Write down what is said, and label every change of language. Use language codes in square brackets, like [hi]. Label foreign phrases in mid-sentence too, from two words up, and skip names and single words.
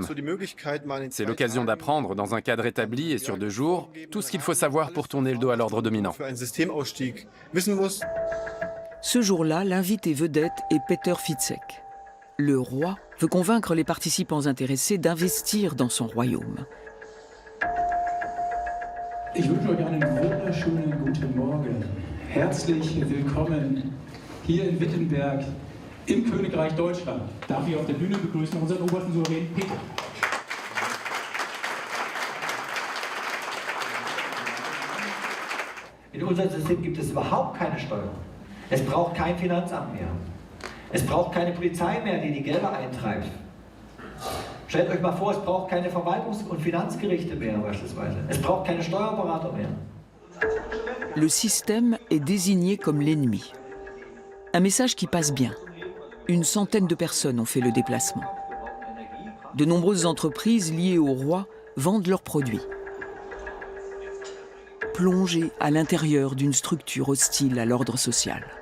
[fr] C'est l'occasion d'apprendre, dans un cadre établi et sur 2 jours, tout ce qu'il faut savoir pour tourner le dos à l'ordre dominant. Ce jour-là, l'invité vedette est Peter Fitzek. Le roi veut convaincre les participants intéressés d'investir dans son royaume. [de] Ich wünsche euch einen wunderschönen guten Morgen. Herzlich willkommen hier in Wittenberg im Königreich Deutschland. Darf ich auf der Bühne begrüßen unseren obersten Souverän Peter. In unserem System gibt es überhaupt keine Steuern. Es braucht kein Finanzamt mehr. Es braucht keine Polizei mehr, die die Gelder eintreibt. Stellt euch mal vor, es braucht keine Verwaltungs- und Finanzgerichte mehr beispielsweise. Es braucht keine Steuerberater mehr. [fr] Le système est désigné comme l'ennemi. Un message qui passe bien. Une centaine de personnes ont fait le déplacement. De nombreuses entreprises liées au roi vendent leurs produits. Plongées à l'intérieur d'une structure hostile à l'ordre social.